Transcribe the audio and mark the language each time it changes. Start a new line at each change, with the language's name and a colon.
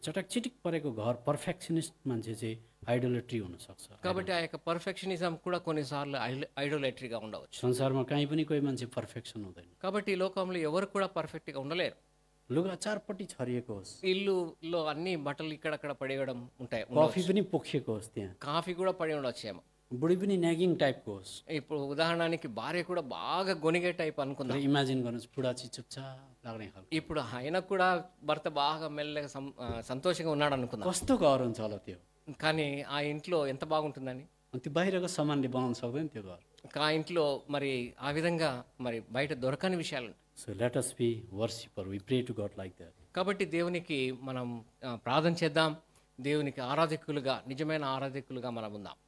Nepali: चटक चिटिक परेको घर पर्फेक्सनिस्ट मान्छे चाहिँ आइडोलेट्री हुनसक्छ।
Telugu: కాబట్టి ఆ యొక్క పర్ఫెక్షనిజం కూడా కొన్నిసార్లు ఐడోలేటరీగా ఉండవచ్చు.
Nepali: संसारमा कहीँ पनि कोही मान्छे पर्फेक्सन हुँदैन।
Telugu: కాబట్టి ఈ లోకంలో ఎవరు కూడా పర్ఫెక్ట్గా ఉండలేరు.
Nepali: लुगा चारपट्टि छरिएको होस्,
Telugu: ఇల్లులో అన్ని బట్టలు ఇక్కడక్కడ పడేయడం ఉంటాయి.
Nepali: कफी पनि पोखिएको होस्, त्यहाँ
Telugu: కాఫీ కూడా పడి ఉండొచ్చేమో.
Nepali: बुढी पनि न्यागिङ टाइपको होस्।
Telugu: ఇప్పుడు ఉదాహరణకి భార్య కూడా బాగా గొనిగే టైప్
Nepali: र
Telugu: అనుకుందాం.
Nepali: इमेजिन गर्नुहोस् बुढा चाहिँ चुपचाप लाग्ने खालको।
Telugu: ఇప్పుడు ఆయన కూడా భర్త బాగా మెల్లగా సంతోషంగా ఉన్నాడు అనుకుందాం.
Nepali: कस्तो घर हुन्छ होला त्यो?
Telugu: కానీ ఆ ఇంట్లో ఎంత బాగుంటుందని.
Nepali: अनि त्यो बाहिरको सामानले बनाउन सक्दैन त्यो घर।
Telugu: ఆ ఇంట్లో మరి ఆ విధంగా మరి బయట దొరకని విషయాలు.
English: So let us be worshipper. We pray to God like that.
Telugu: కాబట్టి దేవునికి మనం ప్రార్థన చేద్దాం. దేవునికి ఆరాధకులుగా, నిజమైన ఆరాధకులుగా మనం ఉందాం.